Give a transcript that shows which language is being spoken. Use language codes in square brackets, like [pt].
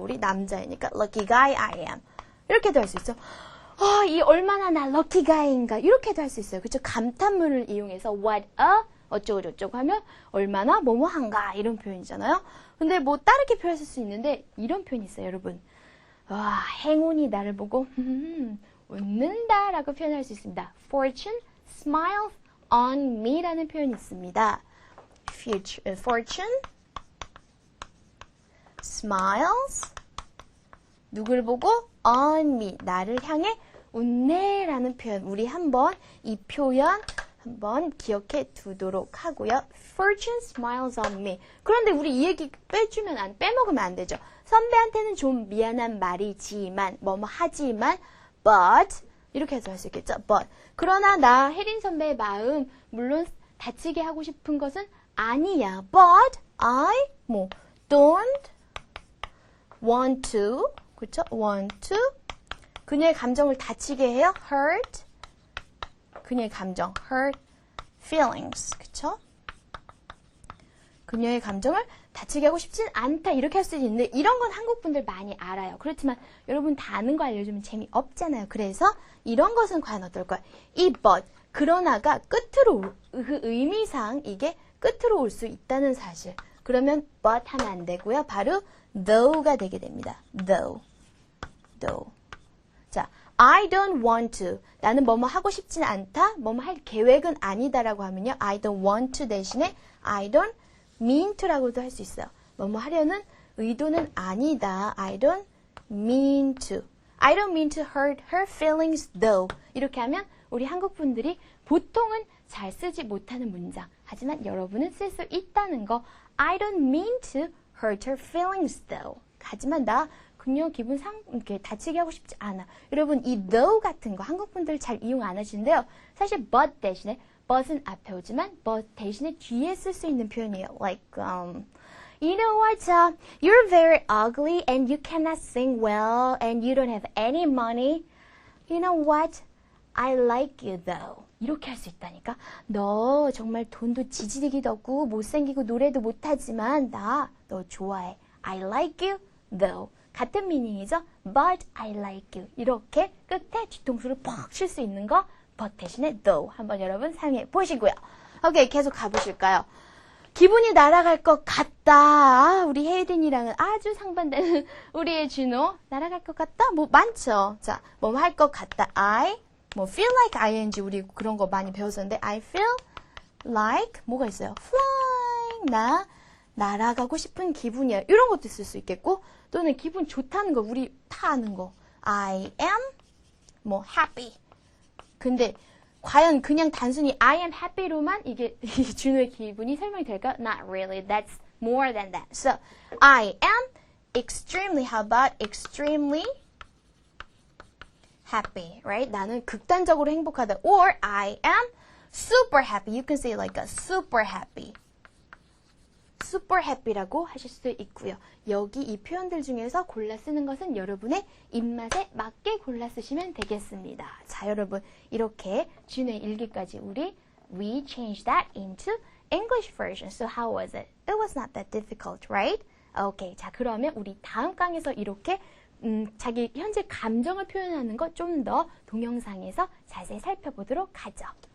[ko] 우리 남자이니까 [en] lucky guy I am. [ko] 이렇게도 할 수 있죠. 이 얼마나 나 [en] lucky guy [ko] 인가 이렇게도 할 수 있어요. 그렇죠? 감탄문을 이용해서 [en] what a [ko] 어쩌고저쩌고 하면 얼마나 뭐뭐한가 이런 표현이잖아요. 근데 뭐 다르게 표현할 수 있는데 이런 표현이 있어요, 여러분. 와, 행운이 나를 보고 웃는다라고 표현할 수 있습니다. [en] Fortune smiles on me라는 [ko] 표현이 있습니다. [en] Fortune smiles [ko] 누굴 보고 [en] on me [ko] 나를 향해 웃네라는 표현. 우리 한번 이 표현 한번 기억해 두도록 하고요. [en] Fortune smiles on me. [ko] 그런데 우리 이 얘기 빼먹으면 안 되죠. 선배한테는 좀 미안한 말이지만 뭐뭐 하지만 [en] but [ko] 이렇게 해서 할 수 있겠죠. [en] but [ko] 그러나 나 혜린 선배의 마음 물론 다치게 하고 싶은 것은 아니야. [en] but I don't want to [ko] 그렇죠? [en] want to [ko] 그녀의 감정을 다치게 해요. hurt 그녀의 감정 [en] hurt feelings [ko] 그렇죠? 그녀의 감정을 다치게 하고 싶진 않다 이렇게 할 수 있는데 이런 건 한국 분들 많이 알아요. 그렇지만 여러분 다 아는 거 알려주면 재미없잖아요. 그래서 이런 것은 과연 어떨까요? 이 but 그러나가 끝으로 그 의미상 이게 끝으로 올 수 있다는 사실. 그러면 [en] but [ko] 하면 안 되고요. 바로 [en] though [ko] 가 되게 됩니다. [en] though. [ko] 자, [en] I don't want to. [ko] 나는 뭐뭐 하고 싶지는 않다. 뭐뭐 할 계획은 아니다라고 하면요. [en] I don't want to [ko] 대신에 [en] I don't mean to [ko] 라고도 할 수 있어요. 뭐뭐 하려는 의도는 아니다. [en] I don't mean to. I don't mean to hurt her feelings though. [ko] 이렇게 하면 우리 한국 분들이 보통은 잘 쓰지 못하는 문장. 하지만 여러분은 쓸 수 있다는 거. [en] I don't mean to hurt her feelings though. [ko] 하지만 나 그녀 기분 이렇게 다치게 하고 싶지 않아. 여러분 이 [en] though [ko] 같은 거 한국 분들 잘 이용 안 하시는데요. 사실 [en] but [ko] 대신에 but은 앞에 오지만 but 대신에 뒤에 쓸 수 있는 표현이에요. [en] Like you know what? You're very ugly and you cannot sing well and you don't have any money. You know what? I like you though. [ko] 이렇게 할 수 있다니까. 너 정말 돈도 지지리기도 없고 못생기고 노래도 못하지만 나 너 좋아해. [en] I like you, though. [ko] 같은 미닝이죠. [en] But I like you. [ko] 이렇게 끝에 뒤통수를 퍽 칠 수 있는 거 [en] but [ko] 대신에 [en] though. [ko] 한번 여러분 사용해 보시고요. 오케이, 계속 가보실까요? 기분이 날아갈 것 같다. 아, 우리 헤이든이랑은 아주 상반되는 우리의 준호. 날아갈 것 같다? 뭐 많죠. 자, 뭐 할 것 같다. 뭐 [en] feel like ing [ko] 우리 그런 거 많이 배웠었는데 [en] I feel like [ko] 뭐가 있어요? [en] flying. [ko] 나 날아가고 싶은 기분이야. 이런 것도 쓸 수 있겠고 또는 기분 좋다는 거 우리 다 아는 거. [en] I am 뭐 happy. [ko] 근데 과연 그냥 단순히 I am happy로만 이게 준호의 기분이 설명이 될까? [en] Not really. That's more than that. So I am extremely. How about extremely happy, right? [ko] 나는 극단적으로 행복하다. [en] Or I am super happy. You can say like a super happy. super happy [ko] 라고 하실 수도 있고요. 여기 이 표현들 중에서 골라 쓰는 것은 여러분의 입맛에 맞게 골라 쓰시면 되겠습니다. 자, 여러분 이렇게 준의 일기까지 [en] we changed that into English version. So how was it? It was not that difficult, right? Okay. [ko] 자, 그러면 우리 다음 강에서 이렇게 자기 현재 감정을 표현하는 거 좀 더 동영상에서 자세히 살펴보도록 하죠.